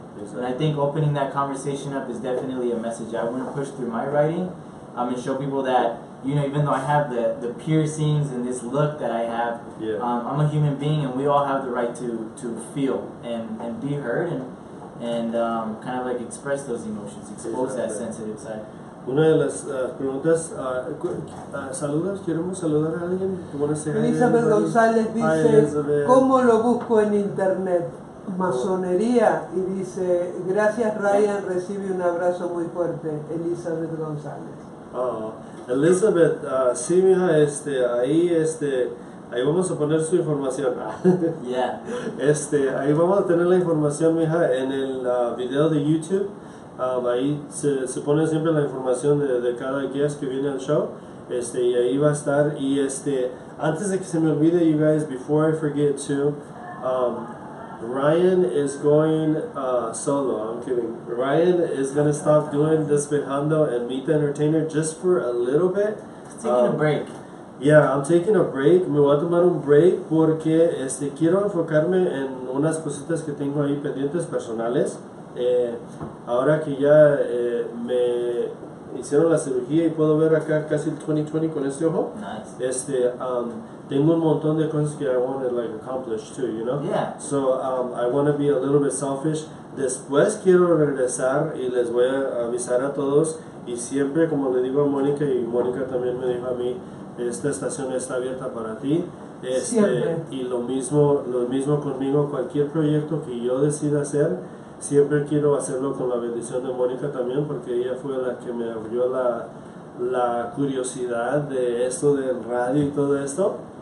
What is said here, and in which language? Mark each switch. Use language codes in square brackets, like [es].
[en] And I think opening that conversation up is definitely a message I want to push through my writing, and show people that, you know, even though I have the piercings and this look that I have, I'm a human being, and we all have the right to feel and be heard and kind of like express those emotions, expose that sensitive side. [es] Una de las preguntas, saludos, queremos saludar a alguien. Elizabeth González dice, ¿cómo lo busco en internet? Masonería, y dice, gracias Ryan, recibe un abrazo muy fuerte. Elizabeth González. Elizabeth, sí, mija, ahí vamos a poner su información. Ahí vamos a tener la información, mija, en el video de YouTube. Ahí se pone siempre la información de cada guest que viene al show. Y ahí va a estar. Y antes de que se me olvide, [en] you guys, before I forget to, Ryan is going solo. I'm kidding. Ryan is going to stop doing Despejando and Meet the Entertainer just for a little bit. Taking a break. Yeah, I'm taking a break. [es] Me voy a tomar un break porque quiero enfocarme en unas cositas que tengo ahí pendientes personales. Ahora que ya me hicieron la cirugía y puedo ver acá casi el 20/20 con este ojo. [en] Nice. [es] Tengo un montón de cosas que [en] I want to like accomplish too, you know? Yeah. So I want to be a little bit selfish. [es] Después quiero regresar y les voy a avisar a todos, y siempre, como le digo a Mónica, y Mónica también me dijo a mí, esta estación está abierta para ti. Y lo mismo conmigo, cualquier proyecto que yo decida hacer, siempre quiero hacerlo con la bendición de Mónica también, porque ella fue la que me abrió la curiosidad de esto del radio y todo esto.